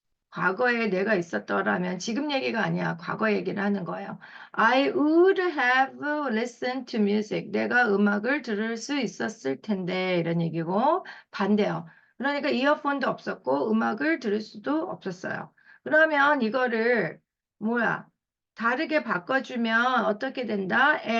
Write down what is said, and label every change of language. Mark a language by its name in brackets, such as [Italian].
[Korean] 과거에 내가 있었더라면 지금 얘기가 아니야. 과거 얘기를 하는 거예요. [English] I would have listened to music. [Korean] 내가 음악을 들을 수 있었을 텐데 이런 얘기고 반대요. 그러니까 이어폰도 없었고 음악을 들을 수도 없었어요. 그러면 이거를 뭐야? 다르게 바꿔주면 어떻게 된다?